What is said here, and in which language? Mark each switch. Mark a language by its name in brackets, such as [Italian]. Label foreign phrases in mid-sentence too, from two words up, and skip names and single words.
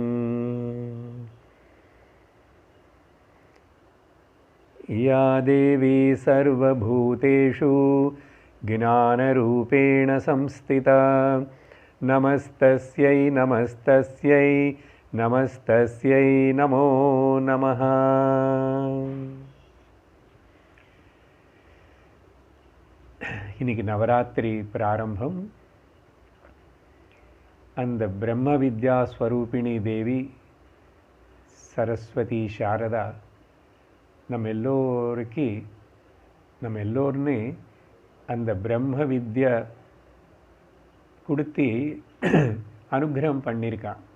[Sanskrit] या देवी सर्वभूतेषु ज्ञानरूपेण संस्थिता नमस्तस्यै नमस्तस्यै नमस्तस्यै नमो नमः। [Tamil] இன்னைக்கு நவராத்திரி பிராரம்பம். அந்த பிரம்ம வித்யா ஸ்வரூபிணி தேவி சரஸ்வதி சாரதா நம்ம எல்லோருமே அந்த பிரம்ம வித்யா கொடுத்து அனுகிரகம் பண்ணியிருக்கா.